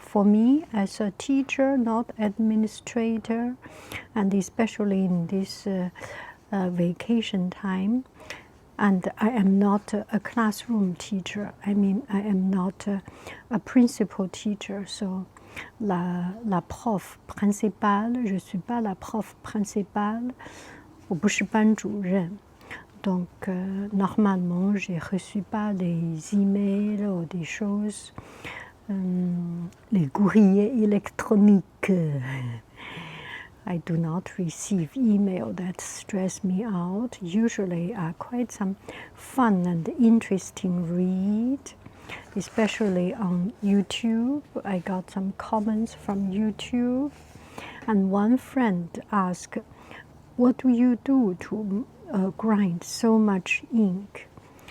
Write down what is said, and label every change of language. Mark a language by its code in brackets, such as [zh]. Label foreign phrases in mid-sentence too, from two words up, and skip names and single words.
[en] For me, as a teacher, not administrator, and especially in this vacation time, and I am not a classroom teacher. I mean, I am not a principal teacher. So, [fr] la prof principale, je suis pas la prof principale. [zh] 我不是班主任, [fr] donc normalement je reçois pas des emails ou des choses, les courriers électroniques. [en] I do not receive email that stress me out. Usually are quite some fun and interesting read, especially on YouTube. I got some comments from YouTube, and one friend asked, what do you do to grind so much ink?